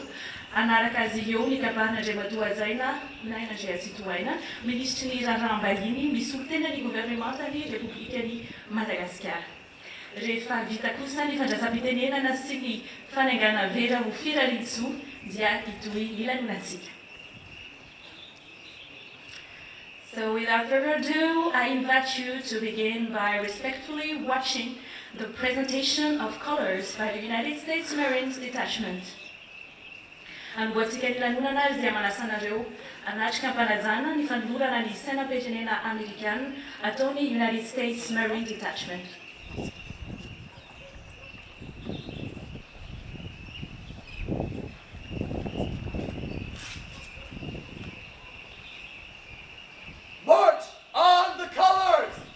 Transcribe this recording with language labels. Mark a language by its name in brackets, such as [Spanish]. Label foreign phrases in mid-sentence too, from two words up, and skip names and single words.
[Malagasy] Anaraka azy eo ny kabahan'Andriantsitohaina Naina Andriantsitohaina, ministry ny raharaham-bahiny misolo tena ny gouvernementany Repoblikan'i Madagasikara. Rehefa vita kosa ny fandraisam-pitenenana sy ny fanaingana vera ho firariantsoa dia itoy ny lanonantsika. [English] So without further ado, I invite you to begin by respectfully watching the presentation of colors by the United States Marine Detachment. [Malagasy] Anboatsika ny lanonana azy dia manasa anareo anatrika ampanajana ny fanolorana ny sainam-pirenena Amerikana ataon'ny United States Marine Detachment. [English] March on the colors!